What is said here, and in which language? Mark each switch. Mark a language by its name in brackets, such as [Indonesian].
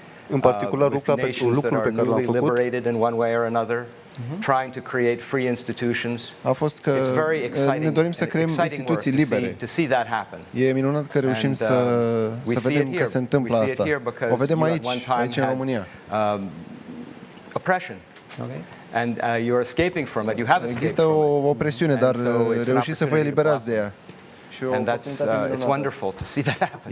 [Romanian] În particular, lucrul pe care l-am făcut [English] trying to create free institutions. [Romanian] A fost că ne dorim să creăm instituții libere. E minunat că reușim să vedem că se întâmplă asta. O vedem aici în România. [English] Oppression. And you're escaping from it. You have escaped [Romanian] Există o opresiune, dar reușiți să vă eliberați de ea. [English] And it's wonderful to see that happen.